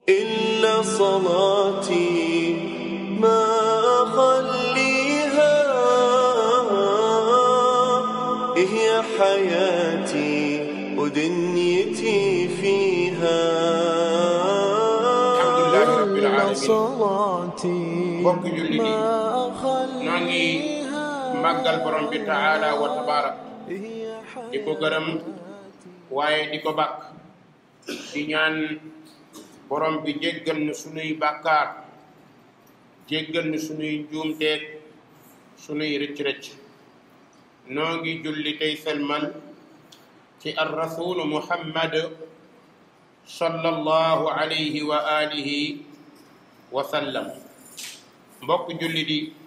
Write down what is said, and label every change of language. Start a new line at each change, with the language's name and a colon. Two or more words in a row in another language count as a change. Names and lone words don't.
Arabic: إن صلاتي ما أخليها هي حياتي ودنيتي فيها الحمد لله رب العالمين صلاتي
Wolof: mbokk julli di noo ngi màggal borom bi
Arabic: تعالى وتبارك
Wolof: di ko gërëm waaye di ko bàkk di ñaan borom bi jéggal nu sunuy bàkkaar jéggal nu sunuy njuumteeg sunuy rëcc-rëcc noo ngi julli tey selmal ci
Arabic: الرسول محمد صلى الله عليه وعلى آله وسلم
Wolof: mbokk julli di